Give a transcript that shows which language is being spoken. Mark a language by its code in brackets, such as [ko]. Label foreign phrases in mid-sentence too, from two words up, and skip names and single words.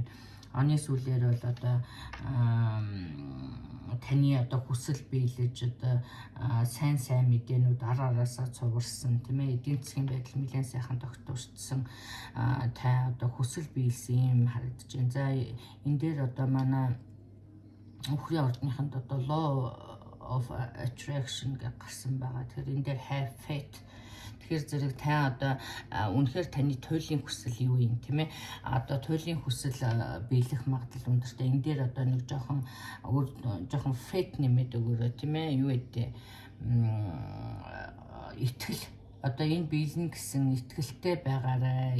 [mn] Оны сүүлээр бол одоо таны одоо хүсэл биелэж одоо сайн мэдээнүүд араасаа цугарсан тийм ээ, эдийн засгийн байдал нэлээд сайхан тогтворцсон та одоо хүсэл биелсэн юм харагдаж байна. За энэ дээр одоо манай Үхрийн ордныханд одоо [en] law of attraction [mn] гэж гарсан байгаа. Тэгэхээр энэ дээр [en] have faith. [mn] Тэгэхээр зэрэг та одоо үнэхээр таны туйлын хүсэл юу юм тийм ээ, одоо туйлын хүсэл биелэх магадлал өндөртэй. Энэ дээр одоо нэг жоохон faith нэмээд өгөөрэй тийм ээ, юу гэдэг итгэл одоо энэ биелнэ гэсэн итгэлтэй байгаарай.